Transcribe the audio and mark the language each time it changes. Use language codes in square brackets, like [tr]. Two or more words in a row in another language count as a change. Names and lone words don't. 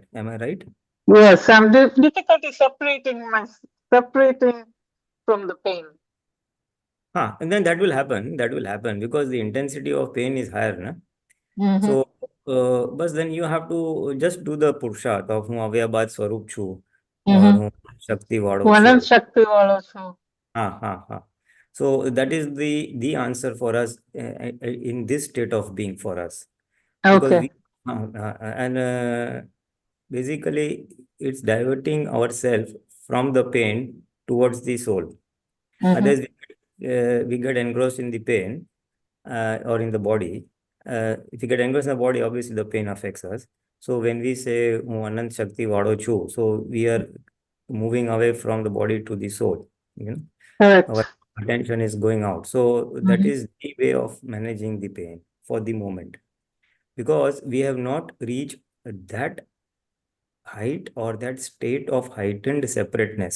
[en] Am I right? Yes, I'm difficulty separating from the pain. And then that will happen. That will happen because the intensity of pain is higher, na? Mm-hmm. So, but then you have to just do the Purusharth of [gu] હું હવે બાદ સ્વરૂપ છું [en] or [gu] હું શક્તિ વાળો છું. શક્તિ વાળો છું. [en] So that is the answer for us in this state of being for us. Okay. Basically it's diverting ourselves from the pain towards the soul. Otherwise we get engrossed in the pain or in the body. If you get engrossed in the body, obviously the pain affects us. So when we say [gu] હું અનંત શક્તિ વાળો છું, [en] so we are moving away from the body to the soul. Correct. Our attention is going out. So that is the way of managing the pain for the moment, because we have not reached that height or that state of heightened separateness.